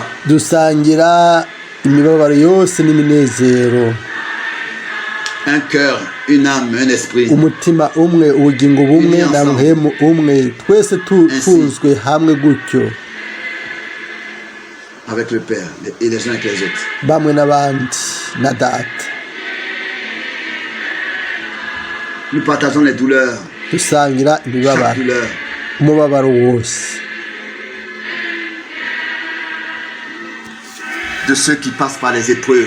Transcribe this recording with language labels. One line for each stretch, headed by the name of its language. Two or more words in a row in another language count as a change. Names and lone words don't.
Rundi: dusangira imibabaro yose n'iminezero,
French: Un cœur, une âme, un esprit.
Rundi: umutima umwe, ubugingo bumwe na muhemu umwe, twese tuzwe hamwe gutyo
French: Avec le Père et les uns avec les autres.
Rundi: bamwe n'abandi na data.
French: Nous partageons les douleurs.
Rundi: dusangira
French: Chaque
Rundi: imibabaro,
French: douleur.
Rundi: umubabaro wose
French: De ceux qui passent par les épreuves.